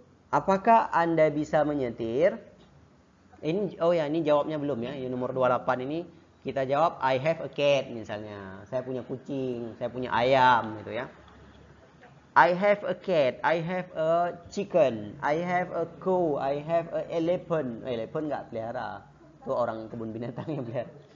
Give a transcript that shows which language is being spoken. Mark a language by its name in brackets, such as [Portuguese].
[Indonesian] Apakah Anda bisa menyetir? Ini jawabnya belum ya. Yang nomor 28 ini kita jawab [English] I have a cat [Indonesian] misalnya. Saya punya kucing, saya punya ayam gitu ya. [English] I have a cat, I have a chicken, I have a cow, I have a elephant. [Indonesian] Elephant nggak pelihara, itu orang kebun binatang yang pelihara.